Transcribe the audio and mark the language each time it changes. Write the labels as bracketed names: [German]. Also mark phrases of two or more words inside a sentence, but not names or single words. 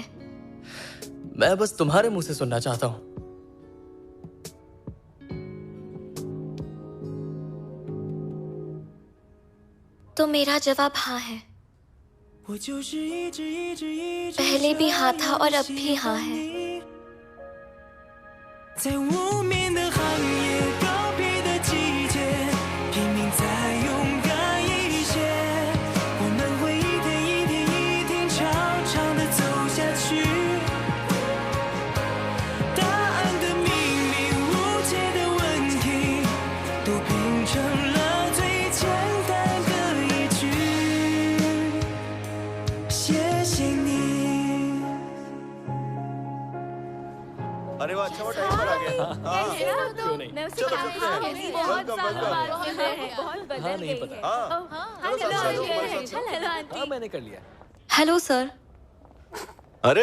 [Hindi] मैं बस तुम्हारे मुंह से सुनना चाहता हूँ। तो मेरा जवाब हाँ है। पहले भी हाँ था और अब भी हाँ है। [Chinese] 在无眠的寒夜，告别的季节，拼命再勇敢一些，我们会一天一天一天长长的走下去。答案的秘密，无解的问题，都拼成了最简单的一句。谢谢你。 [Hindi] अरे वाह, अच्छा टाइम पर आ गया। क्यों नहीं? मैं उससे चलो, कहा चलते हैं। था, वेलकम, बहुत बदल हाँ, नहीं गई पता। है। हाँ, हाँ, चलो, चलो, चलो, चलो, चलो, चलो, आंटी। हाँ, मैंने कर लिया। [English] hello sir. [Hindi] अरे